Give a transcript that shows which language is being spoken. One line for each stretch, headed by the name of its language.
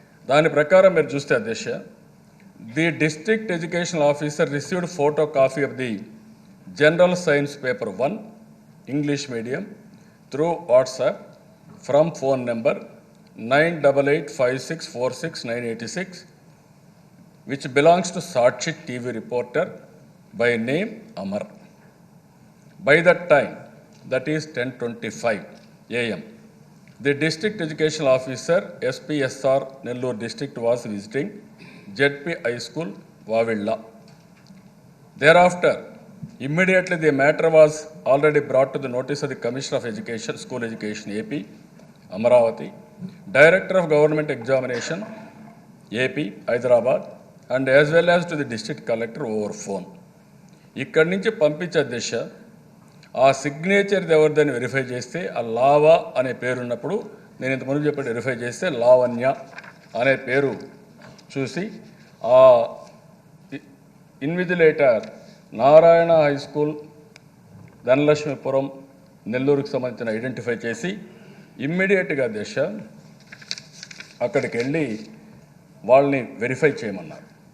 Telugu: దాని ప్రకారం మీరు చూస్తే అధ్యక్ష,
English: The district education officer received photo copy of the general science paper 1 English medium through WhatsApp from phone number 9885646986 which belongs to Sakshi TV reporter by name Amar. By that time, that is 10:25 AM, the district education officer SPSR Nellore district was visiting ZP High School Vavilla. Thereafter, immediately the matter was already brought to the notice of the Commissioner of Education, School Education AP, Amaravati, Director of Government Examination AP, Hyderabad, and as well as to the district collector over phone.
Telugu: ఇక్కడి నుంచి పంపించే దిశ ఆ signature ఎవరిదని verify చేస్తే ఆ lava అనే పేరు ఉన్నప్పుడు, నేను ఇంతకుముందు చెప్పి వెరిఫై చేస్తే లావణ్య అనే పేరు చూసి ఆ invigilator Narayana high school Dhanalakshmipuram నెల్లూరుకు సంబంధించిన ఐడెంటిఫై చేసి ఇమ్మీడియట్గా దిశ అక్కడికి వెళ్ళి వాళ్ళని వెరిఫై చేయమన్నారు.